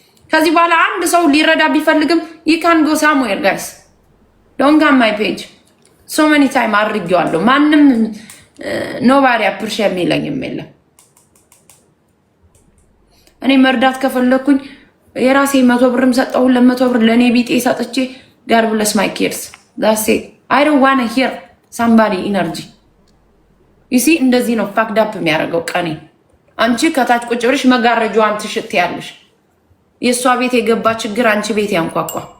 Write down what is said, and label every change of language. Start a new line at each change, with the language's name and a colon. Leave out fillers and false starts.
Amharic: ከዚህ በኋላ አንድ ሰው ሊረዳ ቢፈልግም
English: you can go somewhere guys, don't come my page so many time
Amharic: አድርጌዋለሁ። ማንም
English: nobody appreciate
Amharic: የሚለኝም የለም። እኔ መርዳት ከፈለኩኝ የራሴ 100 ብርም ሰጠው 200 ብር ለኔ ቢጤ ሰጥቼ
English: God bless my kids, that's it. I don't want to hear somebody energy. you see
Amharic: እንደዚህ ነው
English: fucked up
Amharic: የሚያደርገው ቀኔ። አንቺ ከታች ቁጭ ብለሽ መጋረጃዋን ትሽትያለሽ። የሷ ቤት የገባ ችግር አንቺ ቤት ያንኳኳ።